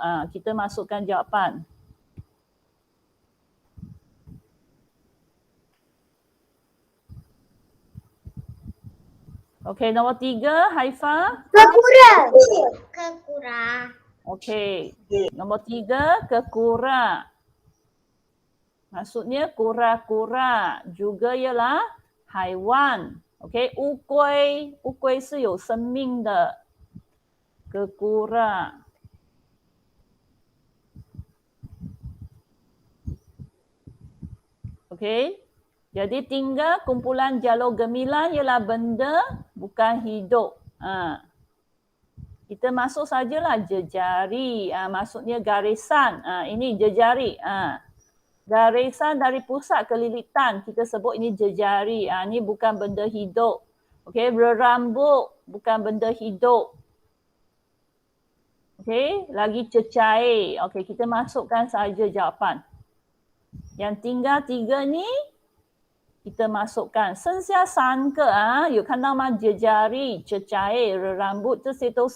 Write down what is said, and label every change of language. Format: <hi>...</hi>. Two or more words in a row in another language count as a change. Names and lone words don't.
<ms>Kita masukkan jawapan. Okey, nombor 3, Haifa. Kekura. Kekura. Okey, nombor 3, kekura. Maksudnya kura-kura juga ialah haiwan. Okey,</ms> <zh>乌龟，乌龟是有生命的。</zh> <ms>kekura. Okey. Jadi tinggal kumpulan jalur gemilang ialah benda bukan hidup. Kita masuk sajalah jejari. Maksudnya garisan. Ini jejari. Garisan dari pusat ke lilitan. Kita sebut ini jejari. Ini bukan benda hidup. Okey, berambut bukan benda hidup. Okey, lagi cecair. Okey, kita masukkan saja jawapan. Yang tinggal 3 ni kita masukkan。</ms> <zh>剩下3个有看到吗？</zh> <ms>jejari、cecair、rambut</ms> <zh>这些都是</zh>